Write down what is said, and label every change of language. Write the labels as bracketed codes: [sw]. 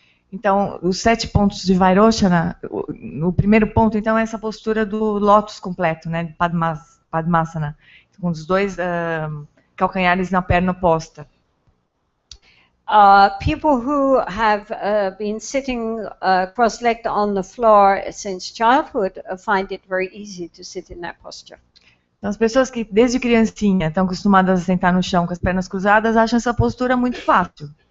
[pt] Então, os 7 pontos de Vairocana, o primeiro ponto, então, é essa postura do lótus completo, né, de Padmasana, com os dois calcanhares na perna oposta. [en] People who have been sitting cross-legged on the floor since childhood find it very easy to sit in that posture. [pt] Então, as pessoas que desde criancinha estão acostumadas a sentar no chão com as pernas cruzadas acham essa postura muito fácil.